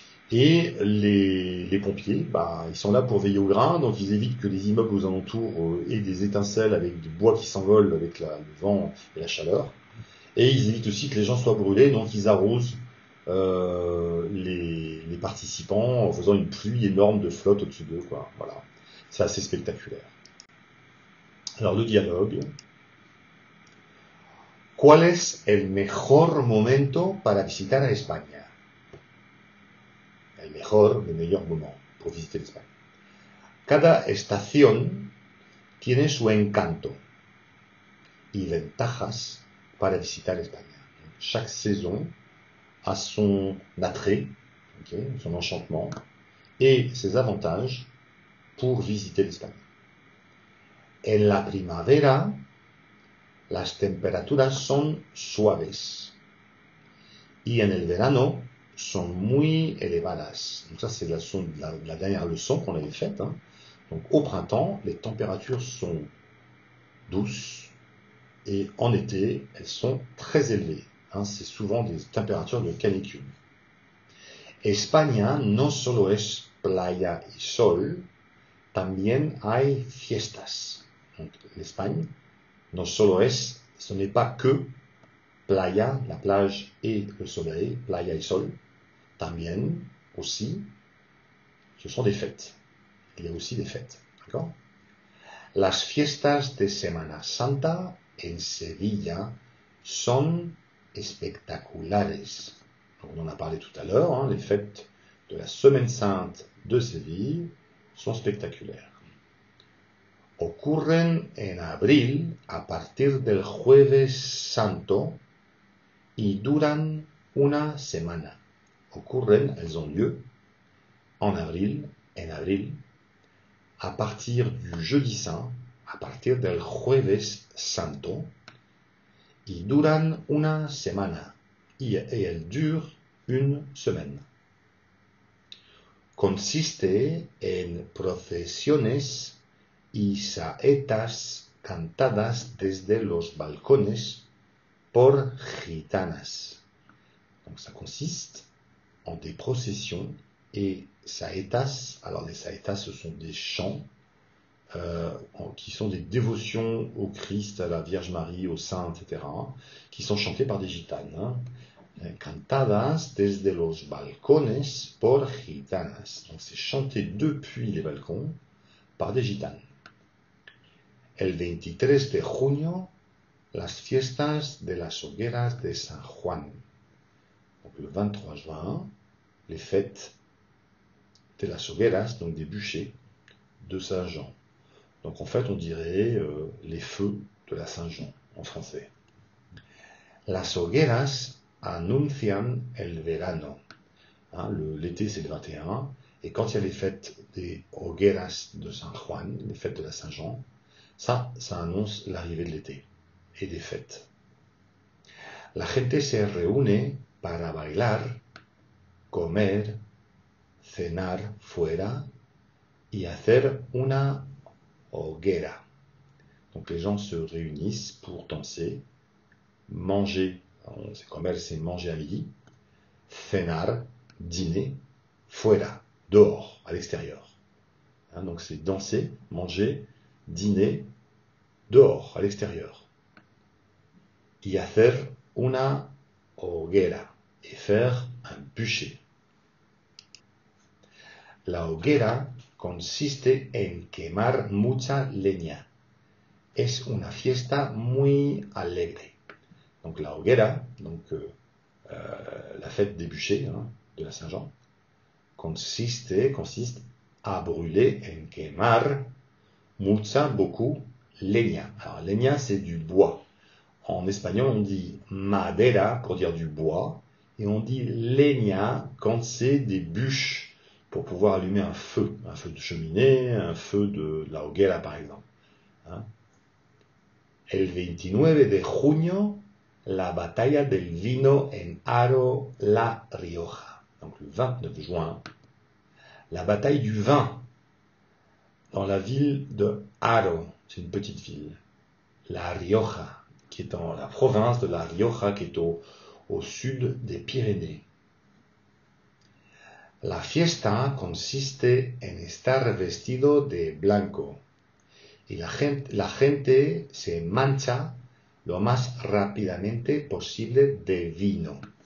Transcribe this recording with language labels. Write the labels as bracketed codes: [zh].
[fr] Et les pompiers, bah, ils sont là pour veiller au grain, donc ils évitent que les immeubles aux alentours aient des étincelles avec du bois qui s'envole avec le vent et la chaleur. Et ils évitent aussi que les gens soient brûlés, donc ils arrosent les participants en faisant une pluie énorme de flotte au-dessus d'eux, quoi. Voilà. C'est assez spectaculaire. Alors le dialogue. [es] ¿Cuál es el mejor momento para visitar a España? [fr] Le meilleur moment pour visiter l'Espagne. [es] Cada estación tiene su encanto y ventajas para visitar España. [fr] Chaque saison a son attrait, okay, son enchantement, et ses avantages pour visiter l'Espagne. [es] En la primavera, las temperaturas son suaves y en el verano son muy elevadas. [fr] Donc ça, c'est la dernière leçon qu'on avait faite, hein. Donc au printemps, les températures sont douces et en été, elles sont très élevées, hein. C'est souvent des températures de canicule. [es] España no solo es playa y sol, también hay fiestas. [fr] Donc l'Espagne, [es] no solo es, [fr] ce n'est pas que playa, la plage et le soleil, [es] playa y sol, también, [fr] aussi, ce sont des fêtes. Il y a aussi des fêtes, d'accord? [es] Las fiestas de Semana Santa en Sevilla son espectaculares. [fr] On en a parlé tout à l'heure, hein, les fêtes de la Semaine Sainte de Séville sont spectaculaires. [es] Ocurren en abril a partir del Jueves Santo y duran una semana. Ocurren, [fr] elles ont lieu en avril, à partir du jeudi saint, [es] a partir del jueves santo, y duran una semana, [fr] et elles durent une semaine. [es] Consiste en procesiones y saetas cantadas desde los balcones por gitanas. [fr] Donc ça consiste en des processions et saetas. Alors les saetas, ce sont des chants qui sont des dévotions au Christ, à la Vierge Marie, aux saints, etc., qui sont chantés par des gitanes. [es] Cantadas desde los balcones por gitanas. [fr] Donc c'est chanté depuis les balcons par des gitanes. [es] El 23 de junio, las fiestas de las hogueras de San Juan. [fr] Donc le 23 juin, les fêtes de las hogueras, donc des bûchers de Saint Jean. Donc en fait, on dirait les feux de la Saint-Jean en français. [es] Las hogueras anuncian el verano. [fr] L'été, c'est le 21. Et quand il y a les fêtes des hogueras de San Juan, les fêtes de la Saint-Jean, ça annonce l'arrivée de l'été et des fêtes. [es] La gente se reúne para bailar, comer, cenar fuera y hacer una hoguera. [fr] Donc les gens se réunissent pour danser, manger, c'est comer, c'est manger à midi, cenar, dîner, fuera, dehors, à l'extérieur. Donc c'est danser, manger, dîner, dehors, à l'extérieur. [es] Y hacer una hoguera, [fr] et faire un bûcher. [es] La hoguera consiste en quemar mucha leña. Es una fiesta muy alegre. [fr] Donc la hoguera, donc la fête des bûchers de la Saint-Jean, consiste à brûler, [es] en quemar, mucha, [fr] beaucoup, leña. Alors leña, c'est du bois. En espagnol, on dit madera pour dire du bois, et on dit leña quand c'est des bûches pour pouvoir allumer un feu de cheminée, un feu de la hoguera par exemple. [es] El 29 de junio, la batalla del vino en Haro, La Rioja. [fr] Donc le 29 juin, la bataille du vin dans la ville de Haro, c'est une petite ville, La Rioja, qui est dans la province de La Rioja, qui est au sud des Pyrénées. [es] La fiesta consiste en estar vestido de blanco y la gente se mancha lo más rápidamente posible de vino.